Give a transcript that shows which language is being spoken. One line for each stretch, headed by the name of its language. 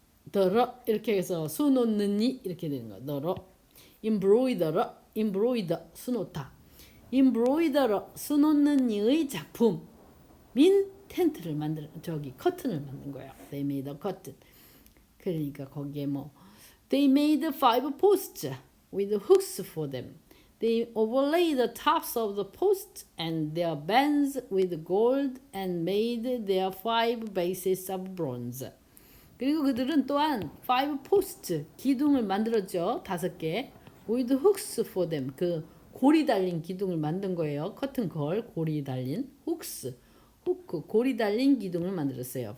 Korean: 더러 이렇게 해서 수 놓는 이 이렇게 되는 거야. 더러 embroider 수 놓다. embroider 수 놓는 이의 작품인 텐트를 커튼을 만든 거예요.
English: They made a curtain.
Korean: 그러니까 거기에
English: They made 5 posts with hooks for them. They overlaid the tops of the posts and their bands with gold and made their 5 bases of bronze.
Korean: 그리고 그들은 또한 5 posts 기둥을 만들었죠.
English: 5개. With hooks for them.
Korean: 그 고리 달린 기둥을 만든 거예요. 커튼 걸 고리 달린 hooks. 후크 고리 달린 기둥을 만들었어요.